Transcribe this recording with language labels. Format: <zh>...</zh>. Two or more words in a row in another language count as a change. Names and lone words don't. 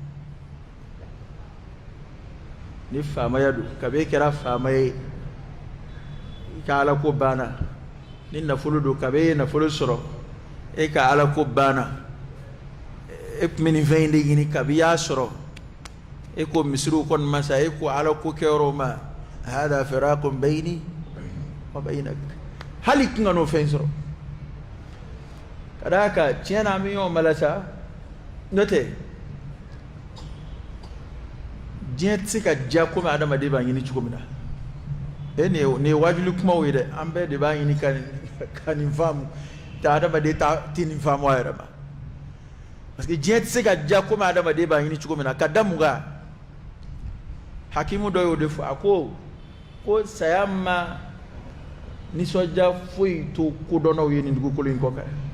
<bm>ni faamaya don kabi e kɛra faama ye i ka ala ko banna ni nafolo don kabi e ye nafolo sɔrɔ e ka ala ko banna e tun bɛ nin fɛn in de ɲini kabi i y'a sɔrɔ e ko misiriw kɔni ma sa e ko ala ko kɛyɔrɔ ma</bm> <ar>هذا فراق بيني وبينك</ar> <bm>hali tun ka n'o fɛn sɔrɔ ka d'a kan tiɲɛ na an bɛ ɲɔgɔn mala sa n'o tɛ diɲɛ tɛ se ka diya komi adamaden b'a ɲini cogo min na nin ye wajuli kumaw ye dɛ an bɛɛ de b'a ɲini ka nin faamu tɛ adamaden tɛ nin faamu a yɛrɛ ma</bm> <fr>parce que</fr> <bm>diɲɛ tɛ se ka diya komi adamaden b'a ɲini cogo min na ka da mun kan hakimu dɔ y'o de fɔ a ko saya ma nisɔndiya foyi to kodɔnnaw ye nin dugukolo in kɔ kan</bm>